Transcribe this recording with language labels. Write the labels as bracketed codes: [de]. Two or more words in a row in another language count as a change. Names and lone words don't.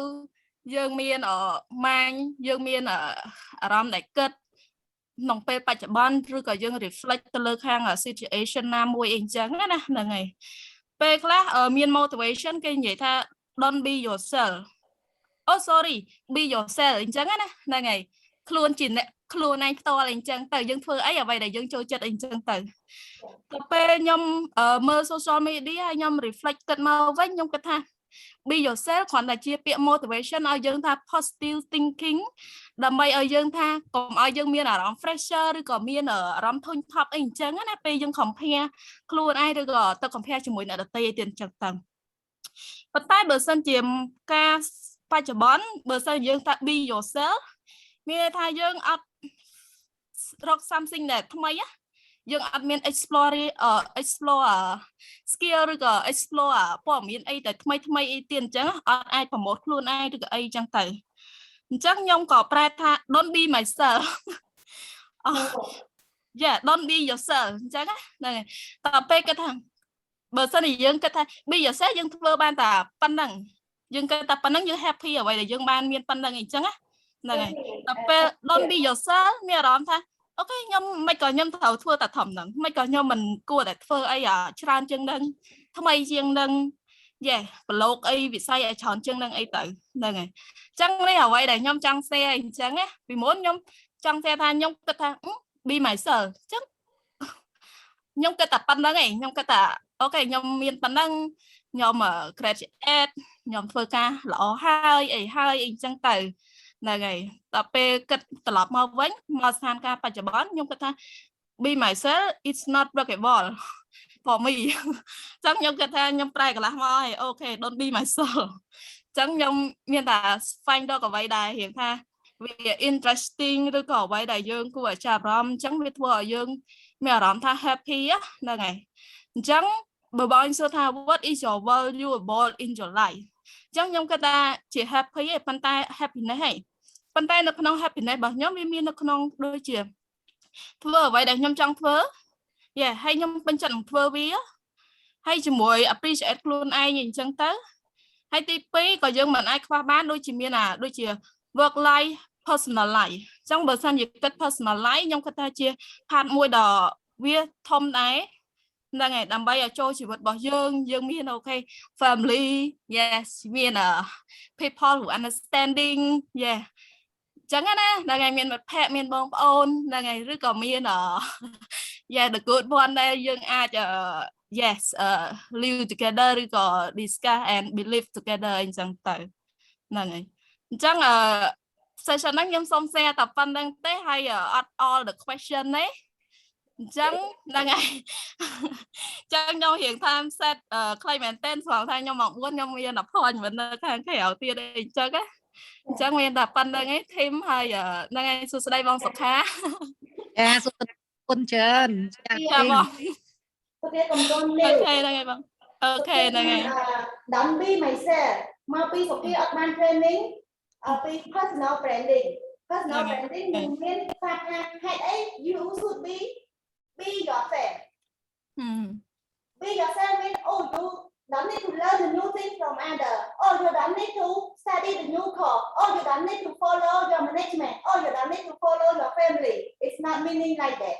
[km] យើងមានម៉ាញយើងមានអារម្មណ៍ដែលគិតក្នុងពេលបច្ចុប្បន្នឬក៏យើង reflect ទៅលើខាង situation ណាមួយអីអញ្ចឹងណាហ្នឹងហើយពេលខ្លះមាន motivation គេនិយាយថា [en] don't be yourself oh sorry be yourself [km] អញ្ចឹងណាហ្នឹងហើយខ្លួនជាអ្នកខ្លួនឯងផ្ទាល់អីអញ្ចឹងទៅយើងធ្វើអីអ្វីដែលយើងចូលចិត្តអីអញ្ចឹងទៅពេលខ្ញុំមើ ល social media ហើយខ្ញុំ reflect គិតមកវិញខ្ញុំគិតថា [en] be yourself [km] គ្រាន់តែជាពាក្យ motivation ឲ្យយើងថា [en] positive thinking [km] ដើម្បីឲ្យយើងថាកុំឲ្យយើងមានអារម្មណ៍ pressure ឬក៏មានអារម្មណ៍ធុញថប់អីអញ្ចឹងណាពេលយើង compare ខ្លួនឯងឬក៏ទៅ compare ជាមួយអ្នកដទៃអីទៀតអញ្ចឹងទៅប៉ុន្តែបើសិនជាការបច្ចុប្បន្នបើសិនយើងថា [en] be yourself [km] មានន័យថាយើងអត់រក something ដែលថ្មីយើងអត់មាន explore skill ឬក៏ explore ព័ត៌មានអីដែលថ្មីអីទៀតអញ្ចឹងអត់អាចប្រម៉ូទខ្លួនឯងឬក៏អីអញ្ចឹងទៅអញ្ចឹងខ្ញុំក៏ប្រែថា [en] don't be myself [km] don't [en] be yourself [km] អញ្ចឹងហ្នឹងហើយតើពេលគាត់ថាបើសិនជាយើងគិតថា be yourself យើងធ្វើបានតែប៉ុណ្ណឹងយើងគិតថាប៉ុណ្ណឹងយើង happy អ្វីដែលយើងបានមានប៉ុណ្ណឹងអីអញ្ចឹងណាហ្នឹងហើយដល់ពេល [en] don't be yourself [km] មានអារម្មណ៍ថាអូខេខ្ញុំមិនក៏ខ្ញុំត្រូវធ្វើតែធំហ្នឹងមិនក៏ខ្ញុំមិនគួរតែធ្វើអីច្រើនជាងហ្នឹងថ្មីជាងហ្នឹងយេប្រឡូកអីវិស័យឲ្យច្រើនជាងហ្នឹងអីទៅហ្នឹងហើយអញ្ចឹងនេះអ្វីដែលខ្ញុំចង់ share អញ្ចឹងណាពីមុនខ្ញុំចង់ share ថាខ្ញុំគិតថា [en] be myself [km] អញ្ចឹងខ្ញុំគិតតែប៉ុណ្្នឹងឯងខ្ញុំគិតថាអូខេខ្ញុំមានប៉ុណ្្នឹងខ្ញុំ graduate ខ្ញុំធ្វើការល្អហើយអីអញ្ចឹងទៅហ្នឹងហើយដល់ពេលគិតត្រឡប់មកវិញមកស្ថានភាពបច្ចុប្បន្នខ្ញុំគិតថា be [en] myself it's not workable for me [km] អញ្ចឹងខ្ញុំគិតថាខ្ញុំប្រែកន្លះមកហើយអូខេ [en] don't be myself [km] អញ្ចឹងខ្ញុំមានតែស្វែងរកអ្វីដែលរៀងថាវា interesting ឬក៏អ្វីដែលយើងគួរឲ្យចាប់អារម្មណ៍អញ្ចឹងវាធ្វើឲ្យ យើងមានអារម្មណ៍ថា happy ហ្នឹងហើយអញ្ចឹងបើបងសួរថា [en] what is your valuable in your life [km] អញ្ចឹងខ្ញុំគិតថាជា happy ឯងប៉ុន្តែ happiness ឯងប៉ុន្តែនៅ ក្នុង happiness របស់ខ្ញុំវាមាននៅក្នុងដូចជាធ្វើអ្វីដែលខ្ញុំចង់ធ្វើហើយខ្ញុំពេញចិត្តនឹងធ្វើវាហើយជាមួយ appreciate ខ្លួនឯងអញ្ចឹងទៅហើយទី2ក៏យើងមិនអាចខ្វះបានដូចជាមានដូចជា [en] work life personal life [km] អញ្ចឹងបើសិនជាគិត [en] personal life [km] ខ្ញុំគិតថាជា part មួយដ៏វាធំដែរហ្នឹងហើយដើម្បីឲ្យចូលជីវិតរបស់យើងមានអូខេ [en] family yes [km] មាន [en] people who understanding yeah [km] ចឹងណាហ្នឹងហើយមានមិត្តភ័ក្តិមានបងប្អូនហ្នឹងហើយឬក៏មាន [en] yeah the good one [km] ដែលយើងអាច [en] yes live together [km] ឬក៏ [en] discuss and believe together [km] អញ្ចឹងទៅហ្នឹងហើយអ ញ្ចឹងsession ហ្នឹងខ្ញុំសូម share តែប៉ុណ្្នឹងទេហើយអត់ [en] all the question [km] ទេអញ្ចឹងហ្នឹងហើយអញ្ចឹងខ្ញុំរៀង [en] time set [km] ខ្លីមែនទែនព្រោះថាខ្ញុំមក4ខ្ញុំមាន appointment នៅខាងក្រៅទៀតអីអញ្ចឹងណាអញ្ចឹងមានតែប៉ុណ្្នឹងឯង team ហើយហ្នឹងហើយសួស្ដីបងសុខាចាសួស្ដីគុណច្រើនចាបង អូខេកំពុងនេះអូខេហ្នឹងហើយបងអូខេហ្នឹងហើយ [en] Don't be myself [km] មកពីសុខាអត់បាន [en] training ពី personal branding [km] នឹងមានថាហេតុអី [en] you should be yourself be yourself means oh you don't need to learn the new thing from others oh you don't need to study the new course oh you don't need to follow your management oh you don't need to follow your family it's not meaning like that